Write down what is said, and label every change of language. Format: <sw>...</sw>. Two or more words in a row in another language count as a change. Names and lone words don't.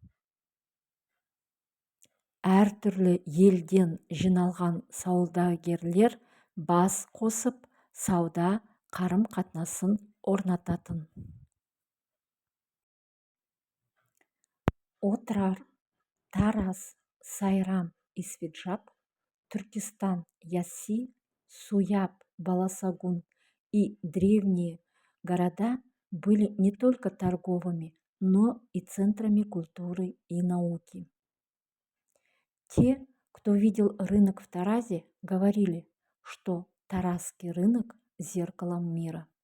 <kk>Әртүрлі елден жиналған саудагерлер бас қосып, сауда қарым-қатынасын орнататын.</kk> <ru>Отырар, Тараз, Сайрам, Исфиджап, Түркістан, Ясси, Суяб, Баласагун и древние города были не только торговыми, но и центрами культуры и науки. Те, кто видел рынок в Таразе, говорили, что Таразский рынок – зеркалом мира.</ru>